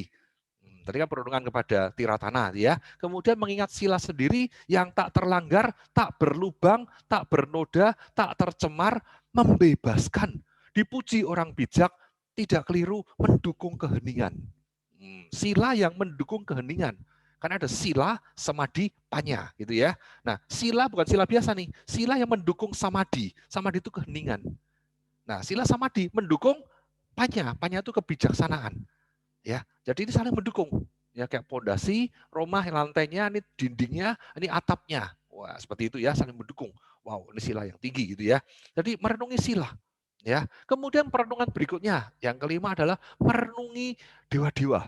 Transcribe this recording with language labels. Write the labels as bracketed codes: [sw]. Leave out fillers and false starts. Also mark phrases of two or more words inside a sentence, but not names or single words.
[id] Tadi kan perenungan kepada Tiratana ya. Kemudian mengingat sila sendiri yang tak terlanggar, tak berlubang, tak bernoda, tak tercemar, membebaskan, dipuji orang bijak, tidak keliru, mendukung keheningan. Sila yang mendukung keheningan. Karena ada sila, samadhi, panya gitu ya. Nah, sila bukan sila biasa nih, sila yang mendukung samadhi. Samadhi itu keheningan. Nah, sila samadhi mendukung panya. Panya itu kebijaksanaan. Ya, jadi ini saling mendukung. Ya, kayak pondasi, rumah, lantainya, ini dindingnya, ini atapnya. Wah, seperti itu ya, saling mendukung. Wow, ini sila yang tinggi gitu ya. Jadi merenungi sila. Ya, kemudian perenungan berikutnya, yang kelima adalah merenungi dewa-dewa.